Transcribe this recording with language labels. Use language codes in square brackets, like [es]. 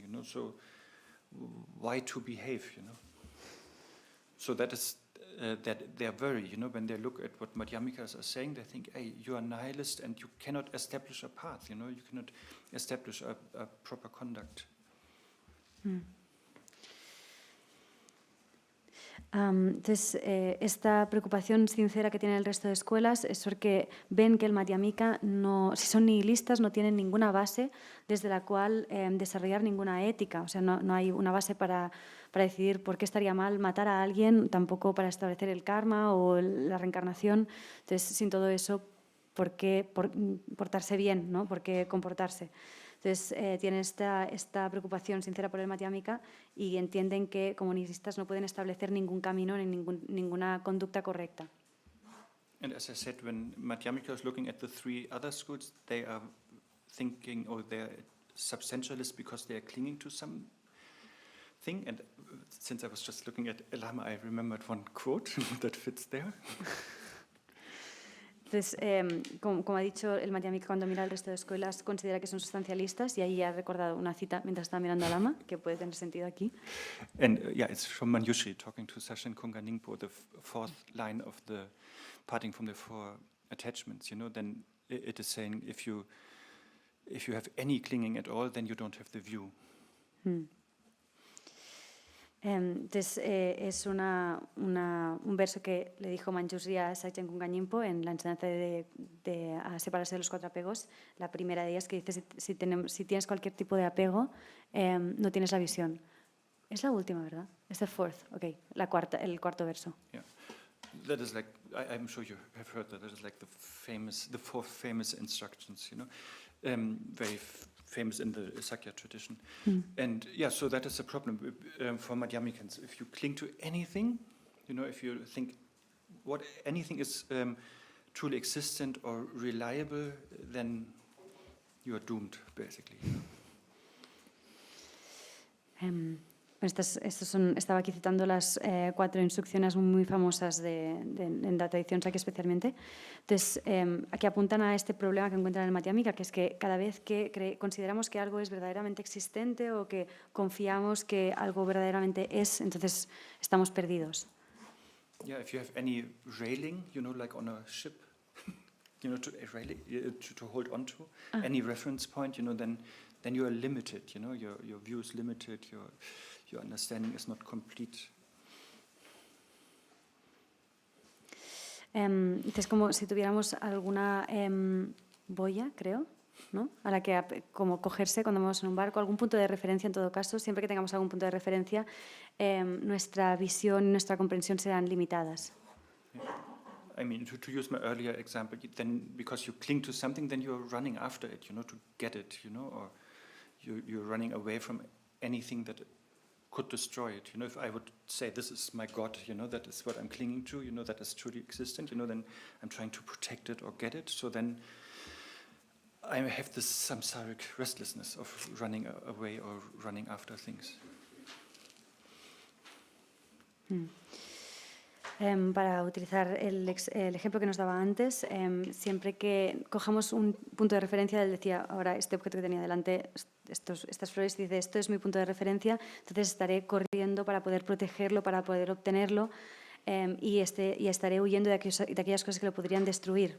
[en] You know, so why to behave? You know, so that is. That they are worried, you know, when they look at what Madhyamikas are saying, they think, hey, you are nihilist and you cannot establish a path, you know, you cannot establish a proper conduct. [es] Entonces, esta preocupación sincera que tiene el resto de escuelas es porque ven que el Madhyamika, si son nihilistas, no tienen ninguna base desde la cual desarrollar ninguna ética. O sea, no hay una base para decidir por qué estaría mal matar a alguien, tampoco para establecer el karma o la reencarnación. Entonces, sin todo eso, ¿por qué portarse bien, ¿no? ¿Por qué comportarse? Entonces tienen esta preocupación sincera por el Madhyamika y entienden que como nihilistas no pueden establecer ningún camino ni ninguna conducta correcta. [en] And as I said, when Madhyamika is looking at the three other schools, they are thinking, oh, they're substantialists because they are clinging to something. And since I was just looking at Lama, I remembered one quote that fits there. [es] Entonces, como ha dicho, el Madhyamika cuando mira al resto de escuelas considera que son sustancialistas y ahí ha recordado una cita mientras estaba mirando a Lama, que puede tener sentido aquí. [en] And yeah, it's from Manjushri talking to Sachin Kunga Ningpo, the fourth line of the parting from the four attachments, then it is saying if you have any clinging at all, then you don't have the view. [es] Entonces, es un verso que le dijo Manjushri a Sachin Kunga Ningpo en la enseñanza de a separarse de los cuatro apegos. La primera de ellas que dice, si tienes cualquier tipo de apego, no tienes la visión. Es la última, ¿verdad? Es [en] the fourth, okay, [es] el cuarto verso. [en] Yeah. That is like, I'm sure you have heard that is like the four famous instructions, very famous in the Sakya tradition. And yeah, so that is a problem for Madhyamikans. If you cling to anything, if you think what anything is truly existent or reliable, then you are doomed, basically. [es] Estaba aquí citando las 4 instrucciones muy famosas en la tradición Sakya especialmente. Entonces, aquí apuntan a este problema que encuentran en el Madhyamika, que es que cada vez que consideramos que algo es verdaderamente existente o que confiamos que algo verdaderamente es, entonces estamos perdidos. [en] Yeah, if you have any railing, like on a ship, to hold on to, any reference point, then you are limited, your view is limited, your understanding is not complete. [es] Es como si tuviéramos alguna boya, creo, ¿no? A la que como cogerse cuando vamos en un barco, algún punto de referencia en todo caso. Siempre que tengamos algún punto de referencia, nuestra visión y nuestra comprensión serán limitadas. [en] Yeah. I mean, to use my earlier example, then because you cling to something, then you're running after it, to get it, or you're running away from anything that could destroy it. If I would say this is my God, that is what I'm clinging to, that is truly existent, then I'm trying to protect it or get it. So then I have this samsaric restlessness of running away or running after things. [es] Para utilizar el ejemplo que nos daba antes, siempre que cojamos un punto de referencia, él decía, ahora este objeto que tenía delante, estas flores, dice, esto es mi punto de referencia, entonces estaré corriendo para poder protegerlo, para poder obtenerlo, y estaré huyendo de aquellas cosas que lo podrían destruir.